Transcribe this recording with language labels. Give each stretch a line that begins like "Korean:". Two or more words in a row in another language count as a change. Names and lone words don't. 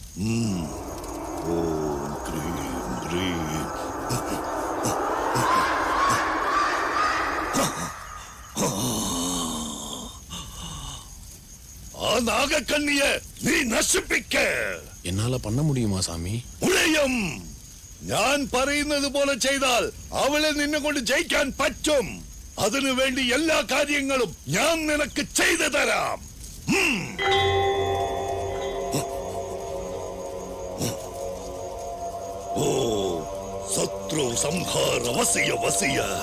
Tamil: ஓம் கிரீம் ரீம். நாகக்கண்ணிய நீ நசுப்பிக்க என்னால பண்ண முடியுமா சாமி? முடியும்.
Malayalam: ഞാൻ പറയുന്നത് പോലെ ചെയ്താൽ അവളെ നിന്നെ കൊണ്ട് ജയിക്കാൻ പറ്റും. അതിനു വേണ്ടി എല്ലാ കാര്യങ്ങളും ഞാൻ നിനക്ക് ചെയ്തു തരാം.
Sanskrit: ഓ ശത്രു സംഹാര വസിയ വസിയ.